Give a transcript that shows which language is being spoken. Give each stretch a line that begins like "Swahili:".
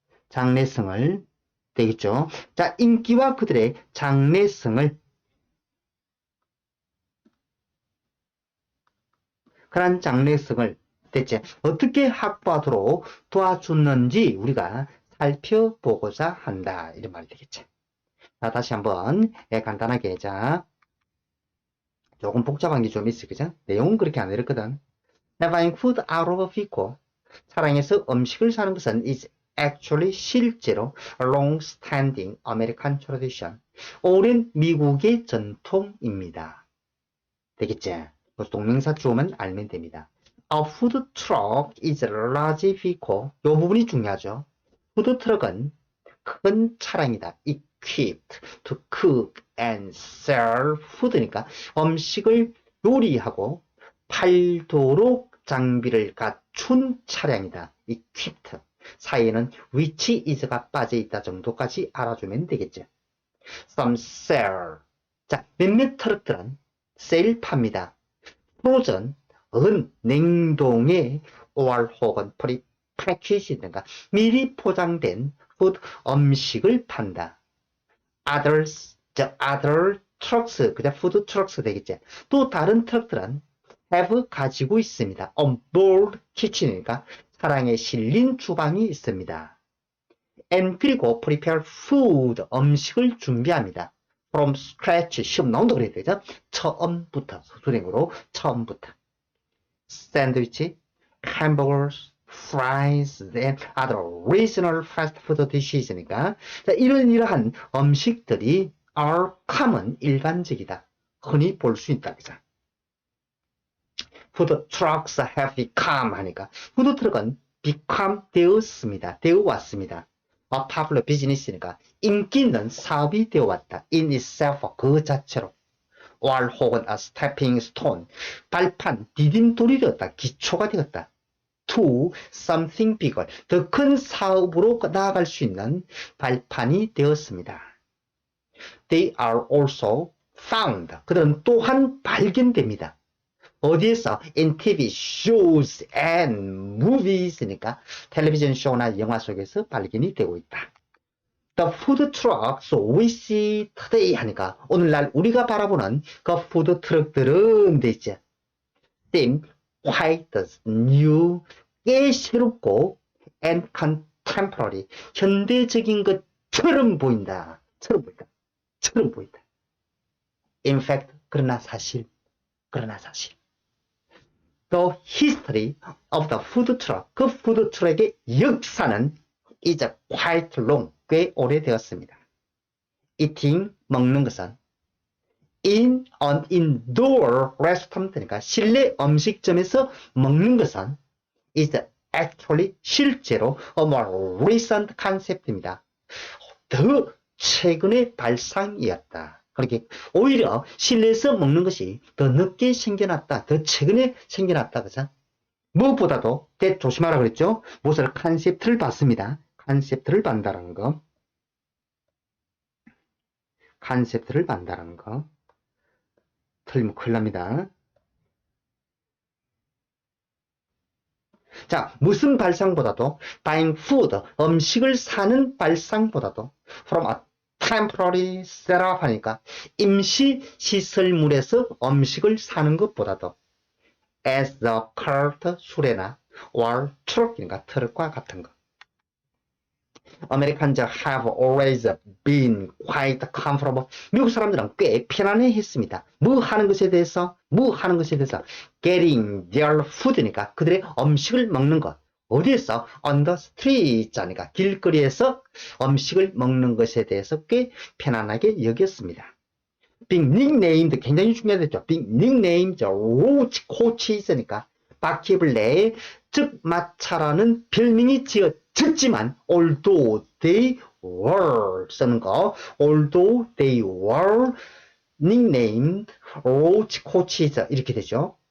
Korean: 장래성을 되겠죠. 자 인기와 그들의 장래성을 그런 장래성을 대체 어떻게 확보하도록 도와줬는지 우리가 살펴보고자 한다. 이런 말이 되겠죠. 자, 다시 한번 간단하게 자 조금 복잡한 게 좀 있어. 그죠? 내용은 그렇게 안 어렵거든.
English: Buying food out of a vehicle
Korean: 차량에서 음식을 사는 것은
English: is actually 실제로 a long-standing American tradition
Korean: 오랜 미국의 전통입니다. 되겠지? 그래서 동명사 주어만 알면 됩니다.
English: A food truck is a large vehicle.
Korean: 이 부분이 중요하죠. 푸드 트럭은 큰 차량이다.
English: Equipped to cook and sell food
Korean: 니까 음식을 요리하고 팔도록 장비를 갖춘 차량이다.
English: Equipped.
Korean: 사이에는 which is가 빠져있다 정도까지 알아주면 되겠죠.
English: Some sell.
Korean: 자, 몇몇 트럭들은 sale 팝니다. 프로전, 냉동의 or 혹은 프리패키지든가 미리 포장된 푸드 음식을 판다.
English: other trucks,
Korean: 그냥 푸드 트럭스 되겠지. 또 다른 트럭들은 have 가지고 있습니다.
English: on board kitchen
Korean: 이니까 차량에 실린 주방이 있습니다. and 그리고
English: prepare food,
Korean: 음식을 준비합니다. from scratch 시험 나온다 그래야 되죠? 처음부터 서술형으로 처음부터 샌드위치,
English: hamburgers, fries, and other regional fast food dishes니까
Korean: 자, 이러한 음식들이
English: are common 일반적이다.
Korean: 흔히 볼 수 있다. 그죠?
English: food trucks have become 하니까 food truck은 become 되었습니다.
Korean: 되어 왔습니다.
English: a popular business
Korean: 니까 인기 있는 사업이 되어 왔다.
English: in itself
Korean: 그 자체로 or 혹은
English: a stepping stone
Korean: 발판 디딤돌이 되었다. 기초가 되었다.
English: to something bigger
Korean: 더 큰 사업으로 나아갈 수 있는 발판이 되었습니다.
English: They are also found
Korean: 그들은 또한 발견됩니다. 어디에서?
English: in TV shows and movies
Korean: 니까 텔레비전 쇼나 영화 속에서 발견이 되고 있다.
English: The food trucks we see today
Korean: 하니까 오늘날 우리가 바라보는 그 푸드 트럭들은 되죠.
English: seem quite new
Korean: 꽤 새롭고
English: and contemporary
Korean: 현대적인 것처럼 보인다. 처럼 보인다. 처럼 보인다.
English: In fact
Korean: 그러나 사실
English: The history of the food truck
Korean: 그 푸드 트럭의 역사는
English: is quite long
Korean: 꽤 오래되었습니다.
English: Eating 먹는 것은 in an indoor restaurant니까
Korean: 실내 음식점에서 먹는 것은
English: is actually 실제로 a more recent concept입니다.
Korean: 더 최근의 발상이었다. 그렇게 오히려 실내에서 먹는 것이 더 늦게 생겨났다. 더 최근에 생겨났다. 그죠? 무엇보다도 조심하라 그랬죠? 무엇을 컨셉트를 받습니다. 컨셉트를 받는다는 거. 컨셉트를 받는다는 거. 틀리면 큰일 납니다. 자, 무슨 발상보다도
English: buying food,
Korean: 음식을 사는 발상보다도
English: from a temporary setup
Korean: 하니까 임시 시설물에서 음식을 사는 것보다도
English: as the cart,
Korean: 수레나 or truck이니까 트럭과 같은 거.
English: Americans have always been quite comfortable.
Korean: 미국 사람들은 꽤 편안해 했습니다. 뭐 하는 것에 대해서?
English: getting their food
Korean: 니까 그들의 음식을 먹는 것. 어디에서?
English: on the streets
Korean: 하니까 길거리에서 음식을 먹는 것에 대해서 꽤 편안하게 여겼습니다.
English: being nicknamed
Korean: 굉장히 중요하죠.
English: being nicknamed roach coaches니까
Korean: 바퀴벌레의 즉 마차라는 별명이 지어졌지만
English: although they were 쓰는 거 although they were nicknamed roach coaches 이렇게 되죠.